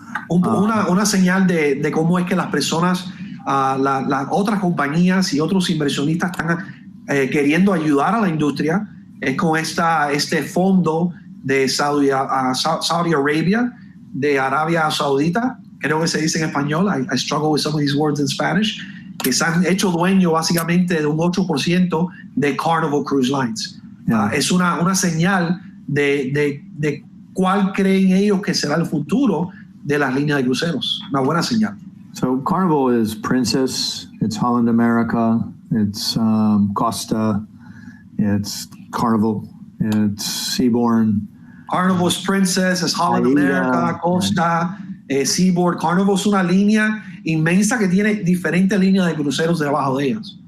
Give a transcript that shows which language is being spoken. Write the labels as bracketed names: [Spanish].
[Spanish] Una señal de cómo es que las personas, las otras compañías y otros inversionistas están queriendo ayudar a la industria, es con este fondo de Saudi Arabia, de Arabia Saudita, creo que se dice en español, [English] I struggle with some of these words in Spanish, [Spanish] que se han hecho dueño básicamente de un 8% de Carnival Cruise Lines. [English] Yeah. [Spanish] Es una señal de cuál creen ellos que será el futuro de las líneas de cruceros. Una buena señal. [English] So Carnival is Princess, it's Holland America, it's Costa, it's Carnival, it's Seabourn. [Spanish] Carnival es Princess, es Holland America, Costa, Seaboard. Carnival es una línea inmensa que tiene diferentes líneas de cruceros debajo de ellas.